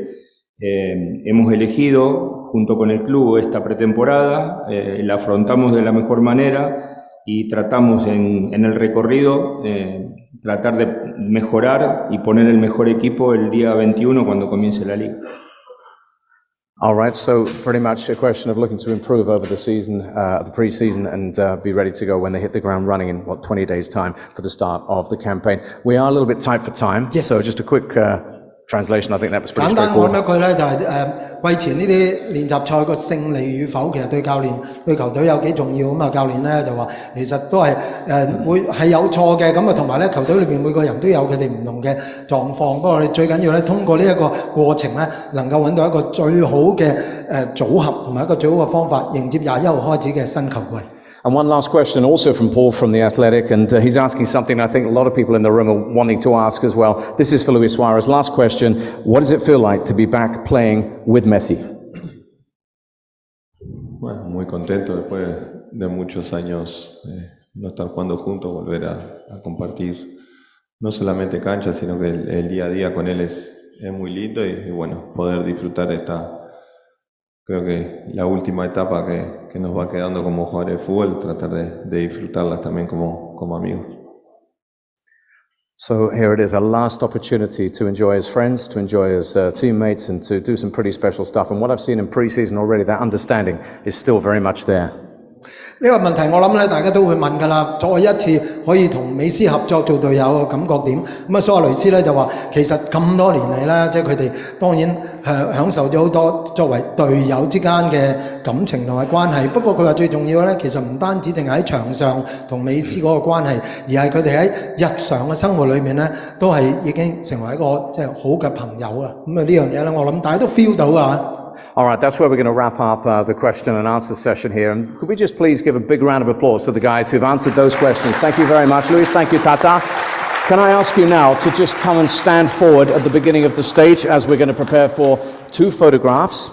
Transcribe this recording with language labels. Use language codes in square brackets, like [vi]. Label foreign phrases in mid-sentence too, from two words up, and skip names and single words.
[es] Hemos elegido junto con el club esta pretemporada, la afrontamos de la mejor manera y tratamos en el recorrido tratar de mejorar y poner el mejor equipo el día 21 cuando comience la liga. [en] All right, so pretty much a question of looking to improve over the season, the pre-season, and be ready to go when they hit the ground running in, 20 days' time for the start of the campaign. We are a little bit tight for time, yes. So just a quick translation. I think that was pretty [yue] 簡單講 [en] straightforward. [yue] 一句咧，就係季前呢啲練習賽個勝利與否，其實對教練對球隊有幾重要咁啊！教練咧就話其實都係會係有錯嘅，咁啊同埋咧球隊裏邊每個人都有佢哋唔同嘅狀況。不過我哋最緊要咧，通過呢一個過程咧，能夠揾到一個最好嘅組合同埋一個最好嘅方法，迎接21號開始嘅新球季。 [en] And one last question also from Paul from The Athletic, and he's asking something I think a lot of people in the room are wanting to ask as well. This is for Luis Suárez. Last question, what does it feel like to be back playing with Messi? [es] Bueno, muy contento después de muchos años no estar jugando juntos, volver a compartir no solamente cancha, sino que el día a día con él es muy lindo y bueno, poder disfrutar creo que la última etapa que nos va quedando como jugadores de fútbol, tratar de disfrutarlas también como amigos. [en] So here it is, a last opportunity to enjoy his friends, to enjoy his teammates, and to do some pretty special stuff. And what I've seen in pre-season already, that understanding is still very much there. [yue] 呢個問題我諗咧，大家都會問㗎啦。再一次可以同美斯合作做隊友嘅感覺點？咁啊，蘇亞雷斯咧就話其實咁多年嚟咧，即係佢哋當然享受咗好多作為隊友之間嘅感情同埋關係。不過佢話最重要咧，其實唔單止淨係喺場上同美斯嗰個關係，而係佢哋喺日常嘅生活裏面咧，都係已經成為一個即係好嘅朋友啦。咁啊呢樣嘢咧，我諗大家都 feel 到啊。 [en] All right, that's where we're going to wrap up the question and answer session here. And could we just please give a big round of applause to the guys who've answered those questions? Thank you very much. Luis, thank you, Tata. Can I ask you now to just come and stand forward at the beginning of the stage as we're going to prepare for 2 photographs.